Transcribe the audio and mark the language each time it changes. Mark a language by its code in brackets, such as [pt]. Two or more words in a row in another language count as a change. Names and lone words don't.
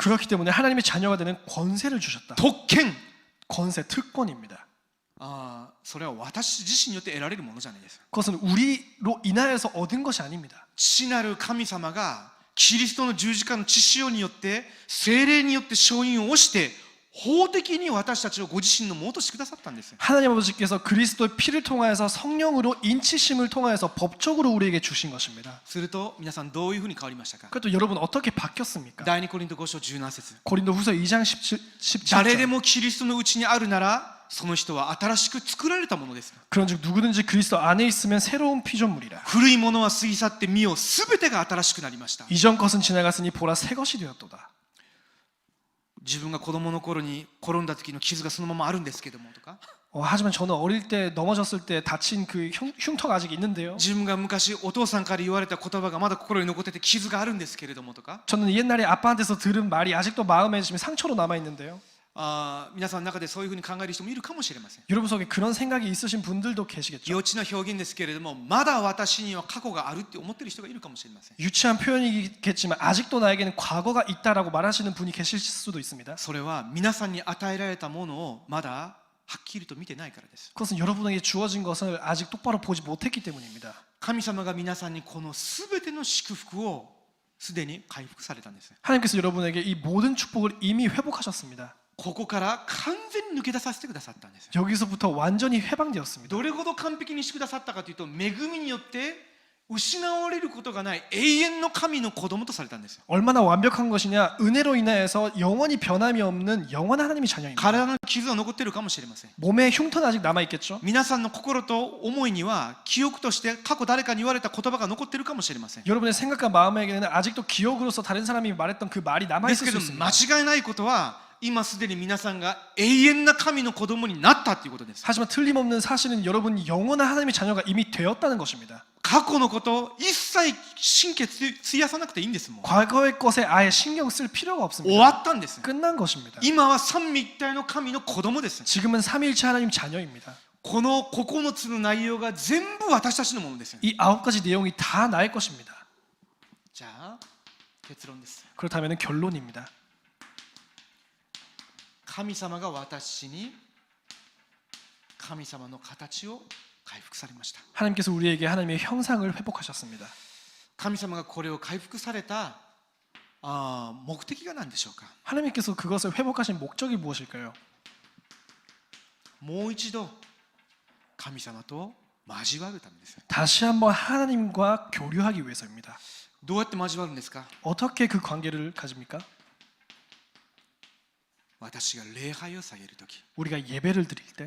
[ko] 그렇기 때문에 하나님의 자녀가 되는 권세를 주셨다. [ja] 特権。 [ko] 권세, 특권입니다. [ja] それは私自身によって得られるものじゃないです。 [ko] 그것은 우리로 인하여서 얻은 것이 아닙니다. [ja] 父なる神様がキリストの十字架の血潮によって聖霊によって承認を押して法的に私たちをご自身のものとしてくださったんです。 [ko] 하나님 아버지께서 그리스도의 피를 통하여서 성령으로 인치심을 통하여서 법적으로 우리에게 주신 것입니다. [ja] すると皆さんどういうふうに変わりましたか。 [ko] 그것도 여러분 어떻게 바뀌었습니까? [ja] 第2コリント5章17節。 [ko] 고린도후서 2장 17절 [ja] 誰でもキリストのうちにあるならその人は新しく作られたものです。 [ko] 그런즉 누구든지 그리스도 안에 있으면 새로운 피조물이라. [ja] 古いものは過ぎ去って見よすべてが新しくなりました。 [ko] 이전 것은 지나갔으니 보라 새 것이 되었도다. [ja] 自分が子供の頃に転んだ時の傷がそのままあるんですけどもとか、 [ko] 하지만 저는 어릴 때 넘어졌을 때 다친 그 흉터가 아직 있는데요. [ja] 自分が昔お父さんから言われた言葉がまだ心に残ってて傷があるんですけれどもとか、 [ko] 저는 옛날에 아빠한테서 들은 말이 아직도 마음에 지금 상처로 남아 있는데요. [ja] 皆さんの中でそういうふうに考える人もいるかもしれません。 [ko] 여러분 속에 그런 생각이 있으신 분들도 계시겠죠. [ja] 幼稚な表現ですけれども、まだ私には過去があるって思っている人がいるかもしれません。 [ko] 유치한 표현이겠지만 아직도 나에게는 과거가 있다라고 말하시는 분이 계실 수도 있습니다. [ja] それは皆さんに与えられたものをまだはっきりと見てないからです。 [ko] 그것은 여러분에게 주어진 것을 아직 똑바로 보지 못했기 때문입니다. [ja] 神様が皆さんにこのすべての祝福をすでに回復されたんです。 [ko] 하나님께서 여러분에게 이 모든 축복을 이미 회복하셨습니다. [ja] ここから完全に抜け出させてくださったんです。 [ko] 여기서부터 완전히 해방되었습니다. [ja] どれほど完璧にしてくださったかというと、恵みによって失われることがない永遠の神の子供とされたんですよ。 [ko] 얼마나 완벽한 것이냐? 은혜로 인하여서 영원히 변함이 없는 영원한 하나님의 자녀입니다. [ja] 体の傷は残っているかもしれません。 [ko] 몸에 흉터는 아직 남아 있겠죠. [ja] 皆さんの心と思いには記憶として過去誰かに言われた言葉が残っているかもしれません。 [ko] 여러분의 생각과 마음에게는 아직도 기억으로서 다른 사람이 말했던 그 말이 남아 [ja] です [ko] 있을 [ja] け [ko] 수 [ja] ど間 [ko] 있습니다. [ja] 違いないことは今すでに皆さんが永遠な神の子供になったということです。 [ko] 하지만 틀림없는 사실은 여러분이 영원한 하나님의 자녀가 이미 되었다는 것입니다. [ja] 過去のこと一切神経費やさなくていいんですもん。 [ko] 과거의 것에 아예 신경 쓸 필요가 [ja] 終わ [ko] 없습니다. [ja] ったんです。 [ko] 끝난 것입니다. [ja] 今は三位一体の神の子供です。 [ko] 지금은 삼위일체 하나님 자녀입니다. [ja] この9つの内容が全部私たちのものです。 [ko] 이 9가지 내용이 다 나의 것입니다. [ja] じゃあ結論です。 [ko] 그렇다면 결론입니다. [ja] 神様が私に神様の形を回復されました。 [ko] 하나님께서 우리에게 하나님의 형상을 회복하셨습니다. [ja] 神様がこれを回復された目的が何でしょうか。 [ko] 하나님께서 그것을 회복하신 목적이 무엇일까요? [ja] もう一度神様と交わるためです。 [ko] 다시 한번 하나님과 교류하기 위해서입니다. [ja] どうやって交わるんですか？ [ko] 어떻게 그 관계를 가집니까? [ja] 私が礼拝を下げるとき、 [ko] 우리가 예배를 드릴 때